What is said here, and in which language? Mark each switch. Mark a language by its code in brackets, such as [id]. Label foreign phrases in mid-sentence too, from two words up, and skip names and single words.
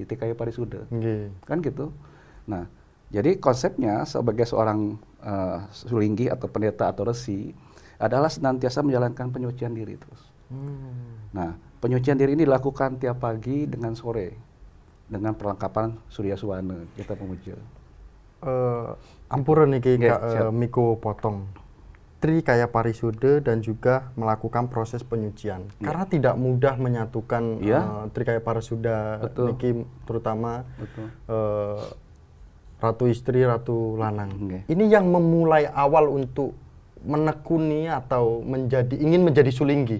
[id] Tikaya parisuda. Kan gitu. Nah, jadi konsepnya sebagai seorang sulinggih atau pendeta atau resi adalah senantiasa menjalankan penyucian diri terus. Nah, penyucian diri ini dilakukan tiap pagi dengan sore dengan perlengkapan Surya Suwana kita memuja. Ampura nih Kak Miko potong. Trikaya Parisuda dan juga melakukan proses penyucian. Karena tidak mudah menyatukan Trikaya Parisuda niki terutama Ratu Istri, Ratu Lanang. Ini yang memulai awal untuk menekuni atau ingin menjadi sulinggih.